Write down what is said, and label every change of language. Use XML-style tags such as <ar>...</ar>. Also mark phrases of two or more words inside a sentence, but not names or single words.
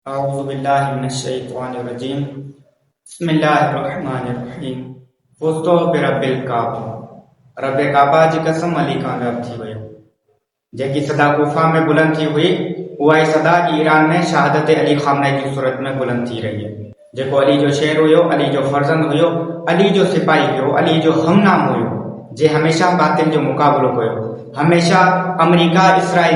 <ar>أعوذ بالله من الشيطان الرجيم بسم الله الرحمن الرحيم فزت برب الكعبة</ar> <sd>रब काबा जी कसम अली कामयाब थी वियो जेकी सदा गुफा में बुलंद थी हुई उहा ई सदा ईरान में शहादत अली खामने जी सूरत में बुलंद थी रही है जेको अली जो शेर हुयो अली जो फर्जंद हुयो अली जो सिपाही हुयो अली जो हमनाम हुयो जे हमेशा बातिल जो मुकाबलो कयो हमेशा अमेरिका इसराइल</sd>